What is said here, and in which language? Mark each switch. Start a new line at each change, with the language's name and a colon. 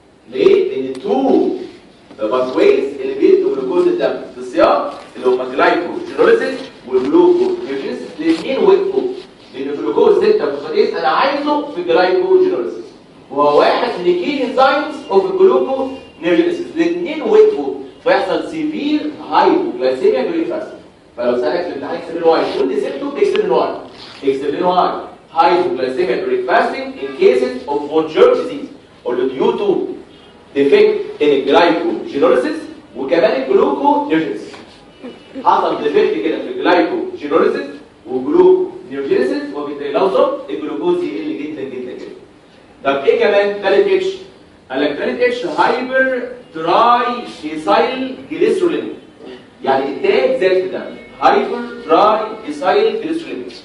Arabic: ليه؟ لان التو باثويز اللي بيدوا جلوكوز الدم في الصيام اللي هم جلايكوجينوليسيس والجلوكونيوجينيسيس الاثنين وقفوا، لان الجلوكوز 6 فوسفاتيز انا عايزه في جلايكوجينوليسيس وهو واحد من الكي انزيمز اوف الجلوكونيوجينيسيس. الاثنين وقفوا فيحصل سيفير هايبوغلايسيميا دوري فاستنج. فلو سالك في الامتحان اكسب لي واي تقول لي سيمتوم اكسب لي واي.
English: اكسب لي واي hypoglycemia during fasting in cases of Bonjour disease or due to defect in glycogenolysis
Arabic: وكمان الجلوكونيوجينيسيس. حصل ديفكت كده في الجلايكوجينوليسيس والجلوكونيوجينيسيس وبالتالي لو صب الجلوكوز يقل جدا جدا جدا. طب ايه كمان؟ ثالث اتش. قال لك ثالث اتش هايبر تراي ايثايل جليسروليميا. يعني التاج زاد في الدم. هايبر تراي ايثايل جليسروليميا.